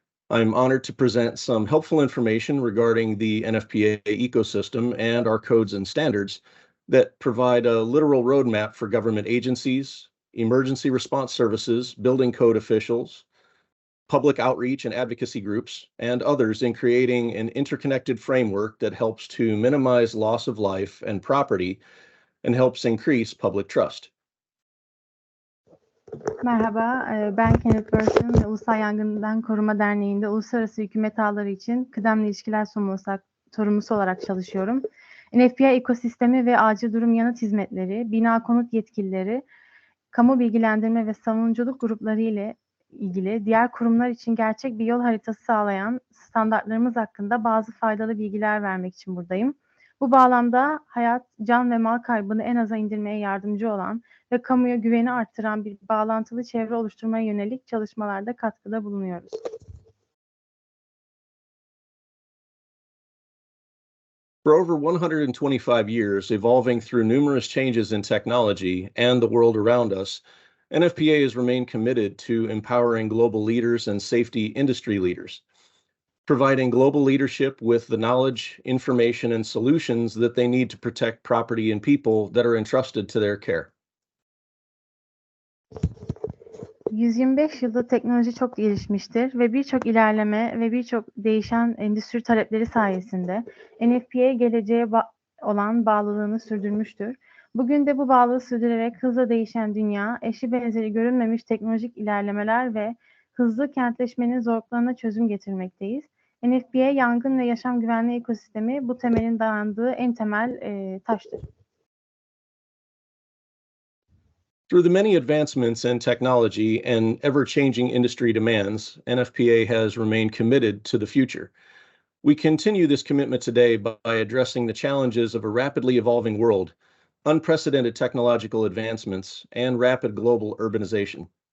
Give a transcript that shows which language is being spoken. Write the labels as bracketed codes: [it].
[en] I'm honored to present some helpful information regarding the NFPA ecosystem and our codes and standards that provide a literal roadmap for government agencies, emergency response services, building code officials, public outreach and advocacy groups, and others in creating an interconnected framework that helps to minimize loss of life and property and helps increase public trust. [tr] Merhaba, ben Kenneth Burson ve Ulusal Yangından Koruma Derneği'nde uluslararası hükümet ağları için kıdemli ilişkiler sorumlusu olarak çalışıyorum. NFPA ekosistemi ve acil durum yanıt hizmetleri, bina konut yetkilileri, kamu bilgilendirme ve savunuculuk grupları ile ilgili diğer kurumlar için gerçek bir yol haritası sağlayan standartlarımız hakkında bazı faydalı bilgiler vermek için buradayım. Bu bağlamda hayat, can ve mal kaybını en aza indirmeye yardımcı olan ve kamuya güveni arttıran bir bağlantılı çevre oluşturmaya yönelik çalışmalarda katkıda bulunuyoruz. [en] For over 125 years, evolving through numerous changes in technology and the world around us, NFPA has remained committed to empowering global leaders and safety industry leaders, providing global leadership with the knowledge, information, and solutions that they need to protect property and people that are entrusted to their care. [tr] 125 yılda teknoloji çok gelişmiştir ve birçok ilerleme ve birçok değişen endüstri talepleri sayesinde NFPA geleceğe olan bağlılığını sürdürmüştür. Bugün de bu bağlılığı sürdürerek hızla değişen dünya, eşi benzeri görülmemiş teknolojik ilerlemeler ve hızlı kentleşmenin zorluklarına çözüm getirmekteyiz. NFPA yangın ve yaşam güvenliği ekosistemi bu temelin dayandığı en temel taştır. [en] Through the many advancements in technology and ever-changing industry demands, NFPA has remained committed to the future. We continue this commitment today by addressing the challenges of a rapidly evolving world, unprecedented technological advancements, and rapid global urbanization.